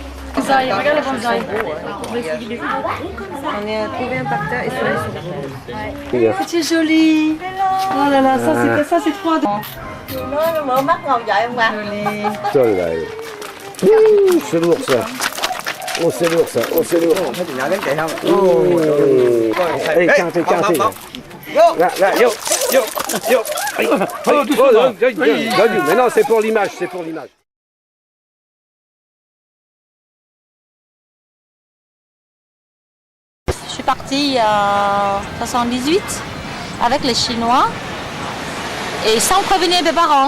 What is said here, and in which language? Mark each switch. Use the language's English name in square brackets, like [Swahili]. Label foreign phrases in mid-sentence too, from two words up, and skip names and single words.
[French] Cousaille, regarde les cousailles. On est trouvé un par terre et sur les Ouais. C'est joli. Oh là là, ça c'est trop adorable. [Vietnamese] Nó mở mắt ngồi dậy không bà? Trời ơi. [French] C'est lourd ça. Oh c'est lourd ça. Oh c'est lourd. Allez, tiens. Là, yo. Mais non, c'est pour l'image, Je suis partie en 78 avec les Chinois et sans prévenir mes parents.